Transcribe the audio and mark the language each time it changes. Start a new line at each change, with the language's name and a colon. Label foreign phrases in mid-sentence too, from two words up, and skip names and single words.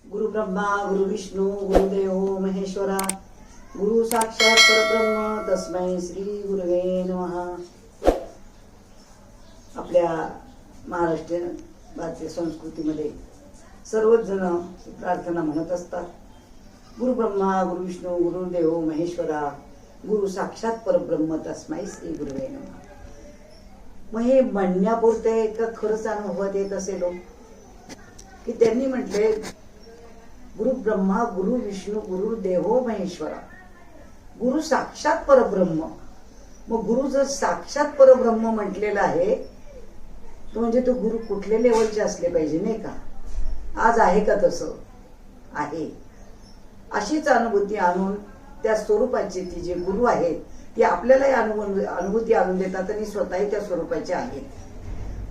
Sanskrit: ब्रह्मा गुरु विष्णू गुरुदेव महेश्वरा गुरु साक्षात परब्रह्म तस्मै श्री गुरुवे नमः।
Marathi: आपल्या महाराष्ट्र भारतीय संस्कृतीमध्ये सर्वच जण प्रार्थना म्हणत असतात,
Sanskrit: गुरु ब्रह्मा गुरु विष्णू गुरुदेव महेश्वरा गुरु साक्षात परब्रह्म तस्मै श्री गुरुवे नमः।
Marathi: मग हे म्हणण्यापुरते का खरंच अनुभवात येत असेल की त्यांनी म्हटले
Sanskrit: गुरु ब्रह्मा गुरु विष्णू गुरु देवो महेश्वरा गुरु साक्षात परब्रह्म।
Marathi: मग गुरु जर साक्षात परब्रह्म म्हटलेला आहे तो म्हणजे तो गुरु कुठल्या लेवलचे असले पाहिजे नाही का? आज आहे का तसं? आहे। अशीच अनुभूती आणून त्या स्वरूपाचे ती जे गुरु आहेत ते आपल्यालाही अनुभूती आणून देतात आणि स्वतःही त्या स्वरूपाचे आहेत।